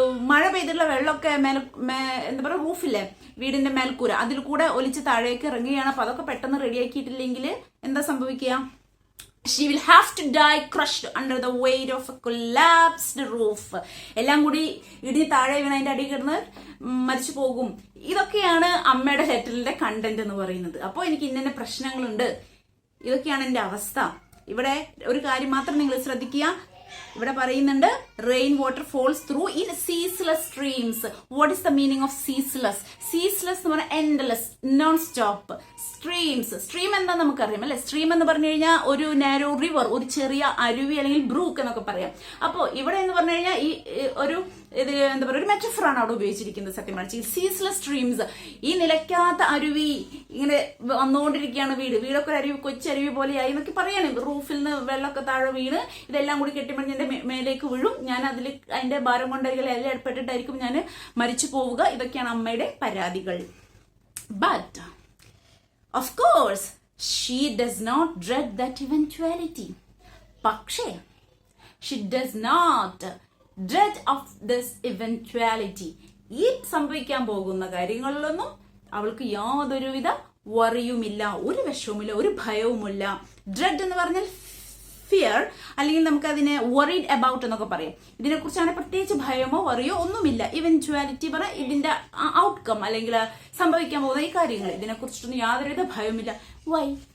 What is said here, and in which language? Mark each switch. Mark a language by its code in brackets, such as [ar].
[ml] മഴ പെയ്തിട്ടുള്ള വെള്ളമൊക്കെ എന്താ പറയുക റൂഫില്ലേ വീടിന്റെ മേൽക്കൂര അതിൽ കൂടെ ഒലിച്ച് താഴേക്ക് ഇറങ്ങുകയാണ്. അപ്പൊ അതൊക്കെ പെട്ടെന്ന് റെഡിയാക്കിയിട്ടില്ലെങ്കിൽ എന്താ സംഭവിക്കുക? [en] She will have to die crushed under the weight of a collapsed roof. [ml] എല്ലാം കൂടി ഇടിഞ്ഞ് താഴെ വീണ് അതിന്റെ അടി കിടന്ന് മരിച്ചു പോകും. ഇതൊക്കെയാണ് അമ്മയുടെ ലെറ്ററിന്റെ കണ്ടന്റ് എന്ന് പറയുന്നത്. അപ്പോൾ എനിക്ക് ഇന്ന പ്രശ്നങ്ങളുണ്ട്, ഇതൊക്കെയാണ് എന്റെ അവസ്ഥ. ഇവിടെ ഒരു കാര്യം മാത്രം നിങ്ങൾ ശ്രദ്ധിക്കുക. ഇവിടെ പറയുന്നുണ്ട് [en] Rain water falls through in ceaseless streams. What is the meaning of ceaseless? Ceaseless [ml] എന്ന് പറഞ്ഞാൽ [en] Endless, non stop. [ml] Streams, stream എന്താ നമുക്കറിയാം അല്ലെ? സ്ട്രീം എന്ന് പറഞ്ഞു കഴിഞ്ഞാൽ ഒരു നാരോ റിവർ, ഒരു ചെറിയ അരുവി അല്ലെങ്കിൽ ബ്രൂക്ക് എന്നൊക്കെ പറയാം. അപ്പോ ഇവിടെ എന്ന് പറഞ്ഞു കഴിഞ്ഞാൽ ഈ ഒരു ഇത് എന്താ പറയുക ഒരു മെറ്റഫറാണ് അവിടെ ഉപയോഗിച്ചിരിക്കുന്നത്. സത്യം പറഞ്ഞാൽ സീസ്ലെസ് സ്ട്രീംസ്, ഈ നിലയ്ക്കാത്ത അരുവി ഇങ്ങനെ വന്നുകൊണ്ടിരിക്കുകയാണ്. വീടൊക്കെ ഒരു അരുവി, കൊച്ചരുവി പോലെയായി എന്നൊക്കെ പറയാനും. റൂഫിൽ നിന്ന് വെള്ളമൊക്കെ താഴെ വീണ് ഇതെല്ലാം കൂടി കെട്ടിമണിഞ്ഞെന്റെ മേലേക്ക് വീഴും. ഞാൻ അതിന്റെ ഭാരം കൊണ്ടായിരിക്കും എല്ലാം ഏർപ്പെട്ടിട്ടായിരിക്കും ഞാൻ മരിച്ചു പോവുക. ഇതൊക്കെയാണ് അമ്മയുടെ പരാതികൾ. [en] But of course she does not dread that eventuality. പക്ഷേ she does not dread of this eventuality. [ml] ഈ സംഭവിക്കാൻ പോകുന്ന കാര്യങ്ങളിലൊന്നും അവൾക്ക് യാതൊരുവിധ വറിയുമില്ല, ഒരു വിഷവുമില്ല, ഒരു ഭയവുമില്ല. ഡ്രെഡ് എന്ന് പറഞ്ഞാൽ ഫിയർ, അല്ലെങ്കിൽ നമുക്ക് അതിനെ വറീഡ് അബൌട്ട് എന്നൊക്കെ പറയാം. ഇതിനെക്കുറിച്ചാണ് പ്രത്യേകിച്ച് ഭയമോ വറിയോ ഒന്നുമില്ല. ഇവൻച്വാലിറ്റി പറഞ്ഞാൽ ഇതിന്റെ ഔട്ട്കം അല്ലെങ്കിൽ സംഭവിക്കാൻ പോകുന്ന ഈ കാര്യങ്ങൾ, ഇതിനെക്കുറിച്ചൊന്നും യാതൊരുവിധ ഭയമില്ല. വൈ?